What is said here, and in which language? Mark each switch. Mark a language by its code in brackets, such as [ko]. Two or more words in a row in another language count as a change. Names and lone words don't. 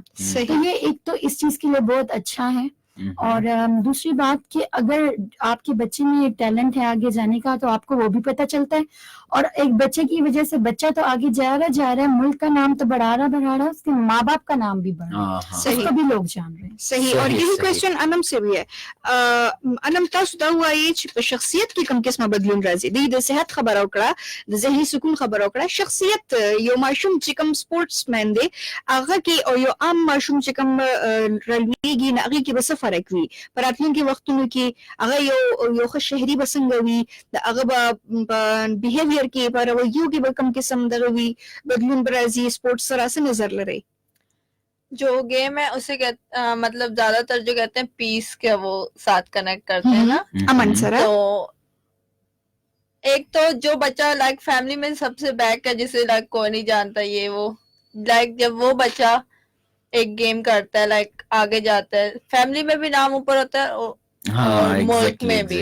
[ur] تو یہ ایک تو اس چیز کے لیے بہت اچھا ہے. اور دوسری بات کہ اگر آپ کے بچے میں ٹیلنٹ ہے آگے جانے کا تو آپ کو وہ بھی پتہ چلتا ہے. اور ایک بچے کی وجہ سے بچہ تو آگے جا رہا ہے، ملک کا نام تو بڑھا رہا، اس کے ماں باپ کا نام بھی بڑھ رہا ہے، اس کو بھی لوگ جان رہے ہیں. صحیح. اور یہی کوېسچن انم سے بھی ہے. [ps] انم تاسو دا وایي چې په شخصیت کې کوم قسمه بدلون راځي؟ د صحت خبره وکړه، د ذهني سکون خبره وکړه. شخصیت یو ماشوم چې کوم سپورټس مین دی هغه کې او یو عام ماشوم چې کوم رلویږي نه هغې کې به څه فرق وي په راتلونکي وختونو کې؟ هغه یو ښه شهري به څنګه وي؟ د هغه به په بیهیویر کې په رویو کې به کوم قسم دغه وي بدلون به راځي؟ سپورټس سره څه نظر لرئ؟ [ur] جو گیم ہے اسے مطلب زیادہ تر جو کہتے ہیں پیس کے وہ ساتھ کنیکٹ کرتے ہیں نا، امن سر. تو ایک تو جو بچہ لائک فیملی میں سب سے بیک ہے جسے لائک کوئی نہیں جانتا، یہ وہ لائک جب وہ بچہ ایک گیم کرتا ہے لائک آگے جاتا ہے، فیملی میں بھی نام اوپر ہوتا ہے اور ملک میں بھی.